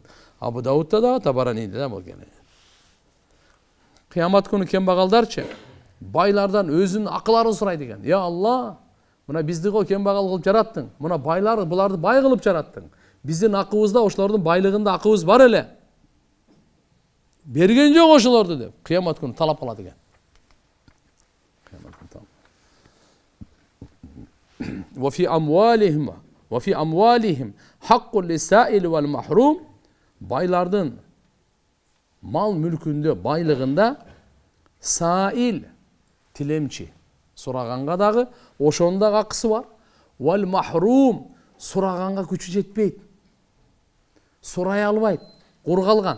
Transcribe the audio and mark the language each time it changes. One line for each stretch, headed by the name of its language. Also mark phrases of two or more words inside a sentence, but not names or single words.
Kyrgyz: Абу Даудта да, Табараниде да болгон. Кыямат күнү кембагалдарчы байлардан өзүнүн акыларын сурайт экен. Я Алла, мына бизди го кембагал кылып жараттың. Мына байлар буларды бай кылып жараттың. Биздин акыбызда ошолордун байлыгында акыбыз бар эле. Берген жок ошолорду деп. Кыямат күнү талап кылат экен.
Arabic: وفي أموالهم حق للسائل والمحروم.
Kyrgyz: Байлардын мал мүлкүндө, байлыгында Sail тилемчи сураганга дагы ошонун дагы акысы бар.
Arabic: والمحروم
Kyrgyz: сураганга күчү жетпейт. Сурай албайт, кургалган.